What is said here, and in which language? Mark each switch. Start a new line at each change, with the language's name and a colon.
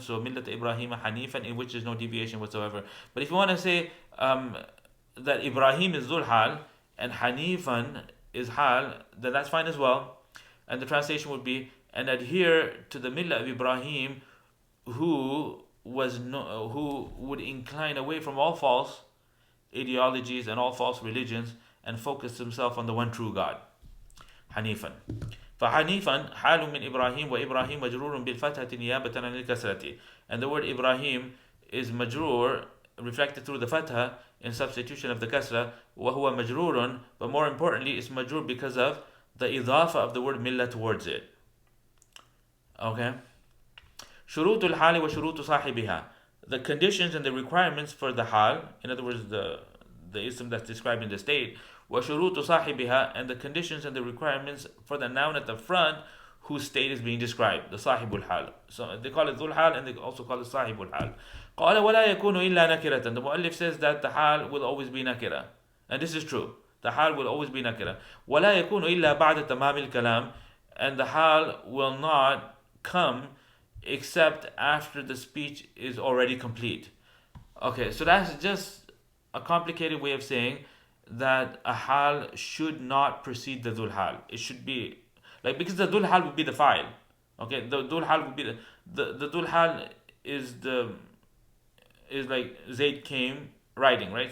English: So millat Ibrahim Hanifan, in which there's no deviation whatsoever. But if you want to say that Ibrahim is Dhul Ḥāl and Hanifan is Hal, then that's fine as well. And the translation would be, and adhere to the millah of Ibrahim, who would incline away from all false ideologies and all false religions and focus himself on the one true God. Hanifan.
Arabic: فحنيفا حال من إبراهيم وإبراهيم مجرور بالفتحة نيابة عن الكسرة.
English: And the word Ibrahim is majroor, reflected through the fatha in substitution of the kasra,
Arabic: وهو مجرور,
English: but more importantly it's majroor because of the idafa of the word millah towards it. Okay.
Arabic: شروط الحال وشروط صاحبها.
English: The conditions and the requirements for the hal, in other words the ism that's describing the state,
Arabic: وشروط صاحبها,
English: and the conditions and the requirements for the noun at the front whose state is being described, the Ṣāḥibul Ḥāl. So they call it Dhul Ḥāl and they also call it Ṣāḥibul Ḥāl.
Arabic: قال ولا يكون إلا نكرة.
English: The Mu'allif says that the Hal will always be nakira. And this is true. The Hal will always be nakira.
Arabic: ولا يكون إلا بعد تمام الكلام.
English: And the Hal will not come except after the speech is already complete. Okay, so that's just a complicated way of saying that a Hal should not precede the Dhul Ḥāl. It should be because the Dhul Ḥāl would be the file. Okay, the Dhul Ḥāl would be the Dhul Ḥāl is like Zayd came riding, right?